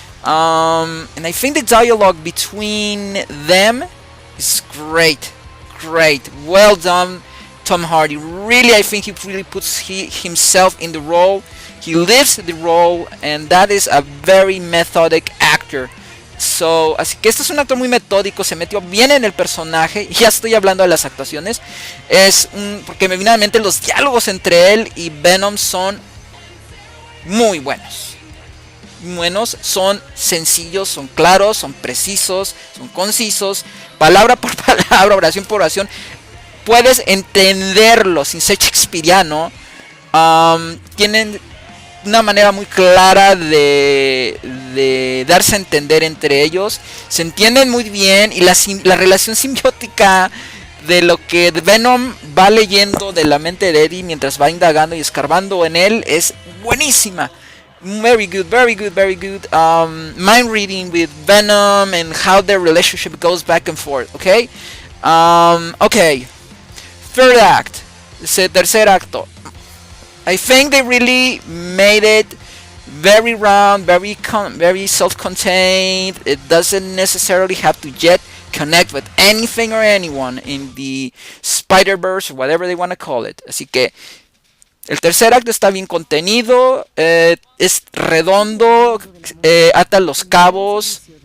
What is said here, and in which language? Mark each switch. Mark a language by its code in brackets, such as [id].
[en] And I think the dialogue between them is great, well done. Tom Hardy. Really, I think he really puts himself in the role. He lives the role, and that is a very methodic actor. [es] So, así que este es un actor muy metódico, se metió bien en el personaje. Ya estoy hablando de las actuaciones. Porque me viene a la mente los diálogos entre él y Venom son muy buenos. Son sencillos, son claros, son precisos, son concisos, palabra por palabra, oración por oración. Puedes entenderlo sin ser shakespeariano. Tienen una manera muy clara de darse a entender entre ellos. Se entienden muy bien y la relación simbiótica de lo que Venom va leyendo de la mente de Eddie mientras va indagando y escarbando en él es buenísima. [en] Very good, very good, very good. Mind reading with Venom and how their relationship goes back and forth. Okay. Okay. Third act. [es] Tercer acto. [en] I think they really made it very round, very self-contained. It doesn't necessarily have to yet connect with anything or anyone in the spiderverse or whatever they want to call it. [es] Así que el tercer acto está bien contenido, es redondo, ata los cabos.